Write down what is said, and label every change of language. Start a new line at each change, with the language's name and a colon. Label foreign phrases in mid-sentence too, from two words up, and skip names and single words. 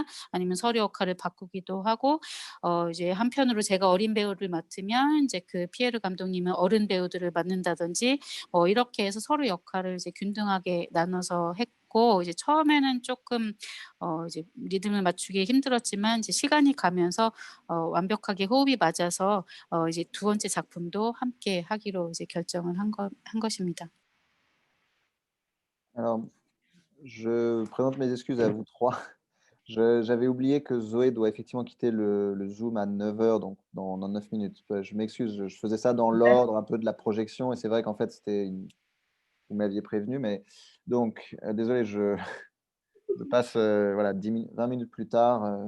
Korean: 아니면 서류 역할을 바꾸기도 하고, 이제 한편으로 제가 어린 배우를 맡으면 이제 그 피에르 감독님은 어른 배우들을 맡는다든지 이렇게 해서 서로 역할을 이제 균등하게 나눠서 했고, 이제 처음에는 조금 이제 리듬을 맞추기 힘들었지만 이제 시간이 가면서 완벽하게 호흡이 맞아서 이제 두 번째 작품도 함께 하기로 이제 결정을 한 것입니다.
French: Alors, je présente mes excuses à vous trois. J'avais oublié que Zoé doit effectivement quitter le Zoom à 9h, donc dans 9 minutes. Je m'excuse, je faisais ça dans l'ordre un peu de la projection, et c'est vrai qu'en fait, vous m'aviez prévenu, mais donc, désolé, je passe voilà, 20 minutes plus tard.